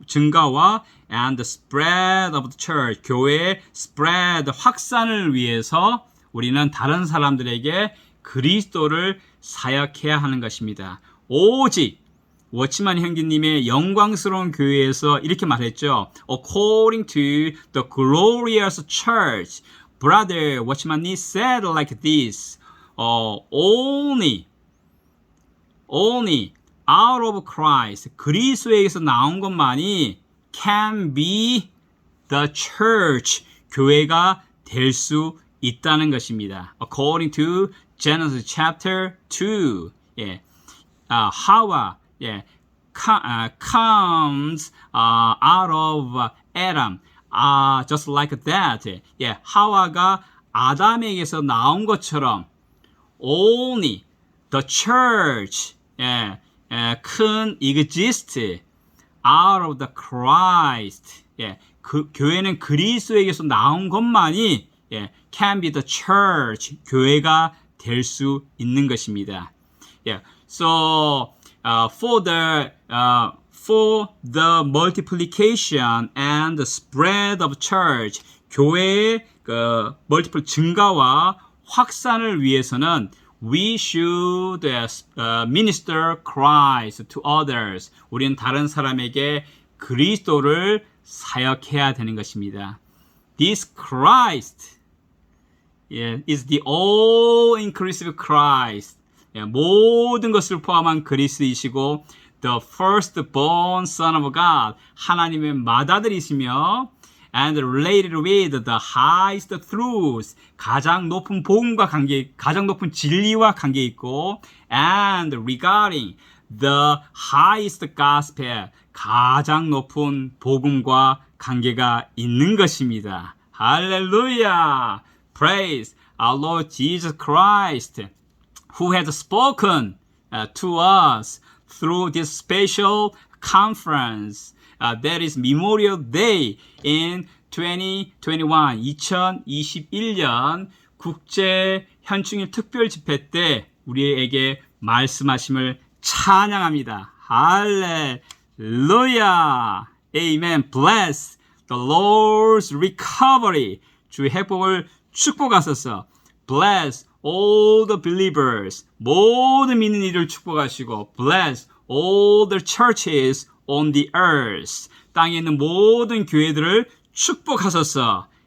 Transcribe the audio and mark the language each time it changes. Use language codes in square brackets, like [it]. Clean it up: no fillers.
[ko] 증가와 [en] and the spread of the church, [ko] 교회의 spread, 확산을 위해서 우리는 다른 사람들에게 그리스도를 사역해야 하는 것입니다. 오직 워치만 형제님의 영광스러운 교회에서 이렇게 말했죠. [en] According to the glorious church, brother Watchman said like this, only out of Christ, [ko] 그리스도에게서 나온 것만이 [en] can be the church, [ko] 교회가 될 수 있다는 것입니다. [en] According to Genesis chapter 2, Hawa comes out of Adam, just like that. [ko] 하와가 아담에게서 나온 것처럼 [en] only the church can exist out of the Christ. [ko] 그 교회는 그리스도에게서 나온 것만이 [en] can be the church, [ko] 교회가 될 수 있는 것입니다. [en] So for the multiplication and the spread of church, [ko] 교회의 그 [en] multiple [ko] 증가와 확산을 위해서는 [en] we should minister Christ to others. [ko] 우리는 다른 사람에게 그리스도를 사역해야 되는 것입니다. [en] This Christ is the all-inclusive Christ. [ko] 모든 것을 포함한 그리스도이시고 [en] the firstborn son of God, [ko] 하나님의 맏아들이시며 [en] and related with the highest truths, [ko] 가장 높은 복음과 가장 높은 진리와 관계 있고 [en] and regarding the highest gospel, [ko] 가장 높은 복음과 관계가 있는 것입니다. 할렐루야! [en] Praise our Lord Jesus Christ, who has spoken to us through this special conference. That is Memorial Day in 2021, [ko] 2021년 국제 현충일 특별 집회 때 우리에게 말씀하심을 찬양합니다. 할렐루야! Amen. [en] Bless the Lord's recovery. [ko] 주의 회복을 축복하소서. [en] Bless all the believers. [ko] 모든 믿는 이를 축복하시고 [en] bless all the churches on the earth. [ko] 땅에 있는 모든 교회들을 축복하소서.